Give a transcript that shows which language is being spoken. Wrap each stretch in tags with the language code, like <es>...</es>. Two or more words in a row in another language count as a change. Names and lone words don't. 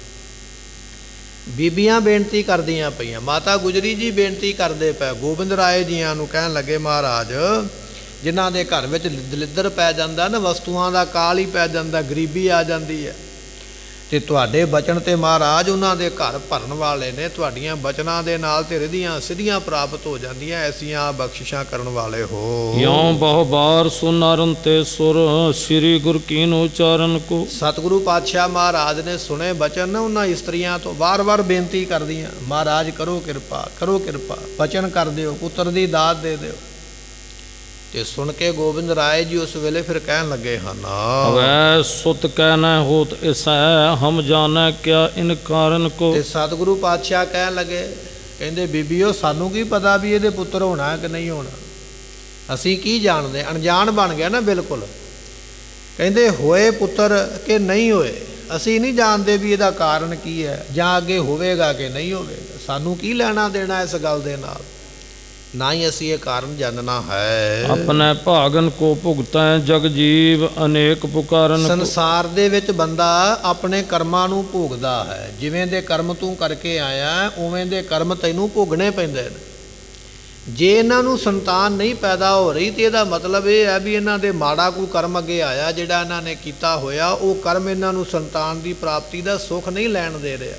<pa>ਬੀਬੀਆਂ ਬੇਨਤੀ ਕਰਦੀਆਂ ਪਈਆਂ, ਮਾਤਾ ਗੁਜਰੀ ਜੀ ਬੇਨਤੀ ਕਰਦੇ ਪਏ ਗੋਬਿੰਦ ਰਾਏ ਜੀਆਂ ਨੂੰ, ਕਹਿਣ ਲੱਗੇ ਮਹਾਰਾਜ ਜਿਨ੍ਹਾਂ ਦੇ ਘਰ ਵਿੱਚ ਦਲਿੱਦਰ ਪੈ ਜਾਂਦਾ ਨਾ, ਵਸਤੂਆਂ ਦਾ ਕਾਲ ਹੀ ਪੈ ਜਾਂਦਾ, ਗਰੀਬੀ ਆ ਜਾਂਦੀ ਹੈ, ਤੇ ਤੁਹਾਡੇ ਬਚਨ ਤੇ ਮਹਾਰਾਜ ਉਹਨਾਂ ਦੇ ਘਰ ਭਰਨ ਵਾਲੇ ਨੇ, ਤੁਹਾਡੀਆਂ ਬਚਨਾਂ ਦੇ ਨਾਲ ਤੇ ਰਿਧੀਆਂ ਸਿੱਧੀਆਂ ਪ੍ਰਾਪਤ ਹੋ ਜਾਂਦੀਆਂ, ਐਸੀਆਂ ਬਖਸ਼ਿਸ਼ਾਂ ਕਰਨ ਵਾਲੇ ਹੋ।</pa> <bra>यों बहु बार सुनारन ते सुर श्री गुर कीन उच्चारण को।</bra> <pa>ਸਤਿਗੁਰੂ ਪਾਤਸ਼ਾਹ ਮਹਾਰਾਜ ਨੇ ਸੁਣੇ ਬਚਨ ਨਾ ਉਹਨਾਂ ਇਸਤਰੀਆਂ ਤੋਂ, ਵਾਰ-ਵਾਰ ਬੇਨਤੀ ਕਰਦੀਆਂ, ਮਹਾਰਾਜ ਕਰੋ ਕਿਰਪਾ, ਕਰੋ ਕਿਰਪਾ, ਬਚਨ ਕਰ ਦਿਓ, ਪੁੱਤਰ ਦੀ ਦਾਤ ਦੇ ਦਿਓ। ਤੇ ਸੁਣ ਕੇ ਗੋਬਿੰਦ ਰਾਏ ਜੀ ਉਸ ਵੇਲੇ ਫਿਰ ਕਹਿਣ ਲੱਗੇ ਹਨ,</pa> <bra>वै सुत कहना होत ऐसा हम जाना क्या इन कारण को।</bra> <pa>ਤੇ ਸਤਿਗੁਰੂ ਪਾਤਸ਼ਾਹ ਕਹਿਣ ਲੱਗੇ, ਕਹਿੰਦੇ ਬੀਬੀਓ ਸਾਨੂੰ ਕੀ ਪਤਾ ਵੀ ਇਹਦੇ ਪੁੱਤਰ ਹੋਣਾ ਕਿ ਨਹੀਂ ਹੋਣਾ, ਅਸੀਂ ਕੀ ਜਾਣਦੇ, ਅਣਜਾਣ ਬਣ ਗਿਆ ਨਾ ਬਿਲਕੁਲ। ਕਹਿੰਦੇ ਹੋਏ ਪੁੱਤਰ ਕਿ ਨਹੀਂ ਹੋਏ, ਅਸੀਂ ਨਹੀਂ ਜਾਣਦੇ ਵੀ ਇਹਦਾ ਕਾਰਨ ਕੀ ਹੈ, ਜਾਂ ਅੱਗੇ ਹੋਵੇਗਾ ਕਿ ਨਹੀਂ ਹੋਵੇਗਾ, ਸਾਨੂੰ ਕੀ ਲੈਣਾ ਦੇਣਾ ਇਸ ਗੱਲ ਦੇ ਨਾਲ, ਨਾ ਹੀ ਅਸੀਂ ਇਹ ਕਾਰਨ ਜਾਣਨਾ ਹੈ।</pa> <bra>अपने भागन को भुगतै जग जीव अनेक पुकारन को।</bra> <pa>ਸੰਸਾਰ ਦੇ ਵਿੱਚ ਬੰਦਾ ਆਪਣੇ ਕਰਮਾਂ ਨੂੰ ਭੋਗਦਾ ਹੈ, ਜਿਵੇਂ ਦੇ ਕਰਮ ਤੂੰ ਕਰਕੇ ਆਇਆ ਉਵੇਂ ਦੇ ਕਰਮ ਤੈਨੂੰ ਭੋਗਣੇ ਪੈਂਦੇ ਨੇ। ਜੇ ਇਹਨਾਂ ਨੂੰ ਸੰਤਾਨ ਨਹੀਂ ਪੈਦਾ ਹੋ ਰਹੀ ਤੇ ਇਹਦਾ ਮਤਲਬ ਇਹ ਹੈ ਵੀ ਇਹਨਾਂ ਦੇ ਮਾੜਾ ਕੋਈ ਕਰਮ ਅੱਗੇ ਆਇਆ, ਜਿਹੜਾ ਇਹਨਾਂ ਨੇ ਕੀਤਾ ਹੋਇਆ ਉਹ ਕਰਮ ਇਹਨਾਂ ਨੂੰ ਸੰਤਾਨ ਦੀ ਪ੍ਰਾਪਤੀ ਦਾ ਸੁੱਖ ਨਹੀਂ ਲੈਣ ਦੇ ਰਿਹਾ।</pa>